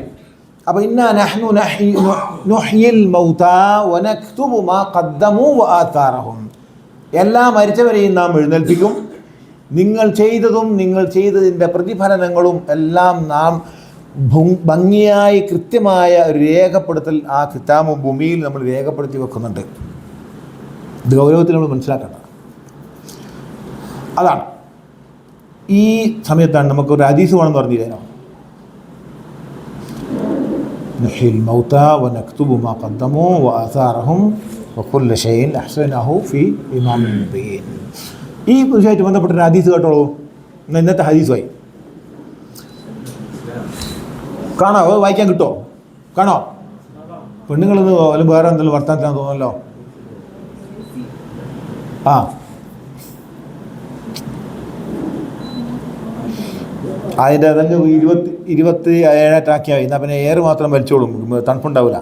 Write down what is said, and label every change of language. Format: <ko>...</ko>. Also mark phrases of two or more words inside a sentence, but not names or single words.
<ml>അപ്പോൾ</ml> <ar>إنا نحن نحيي الموتى ونكتب ما قدموا وآثارهم,</ar> <ml>എല്ലാ മരിച്ചവരെയും നാം എഴുന്നേൽപ്പിക്കും, നിങ്ങൾ ചെയ്തതും നിങ്ങൾ ചെയ്തതിൻ്റെ പ്രതിഫലനങ്ങളും എല്ലാം നാം ഭംഗിയായി കൃത്യമായ ഒരു രേഖപ്പെടുത്തൽ ആ കിതാബ് ഭൂമിയിൽ നമ്മൾ രേഖപ്പെടുത്തി വെക്കുന്നുണ്ട്. ഇത് ഗൗരവത്തിൽ നമ്മൾ മനസ്സിലാക്കേണ്ട അതാണ്. ഈ സമയത്താണ് നമുക്കൊരു ഹദീസ് വേണമെന്ന് പറഞ്ഞില്ലേനോ,</ml> <ar>نحيي الموتى ونكتب ما قدموا وآثارهم وكل شيء أحصيناه في إمام مبين.</ar> <ml>ഈ വിഷയമായിട്ട് ബന്ധപ്പെട്ടൊരു ഹദീസ് കേട്ടോളൂ. ഇന്നത്തെ ഹദീസുമായി കാണോ, വായിക്കാൻ കിട്ടുമോ? കാണോ? പെണ്ണുങ്ങളെന്ന് അല്ലെങ്കിൽ വേറെ എന്തെങ്കിലും വർത്താനത്തിലാന്ന് തോന്നുന്നല്ലോ. ആ അതിൻ്റെ അതങ്ങ് 27 എന്നാൽ പിന്നെ എയർ മാത്രം വലിച്ചോളും, തണുപ്പുണ്ടാവില്ല.</ml>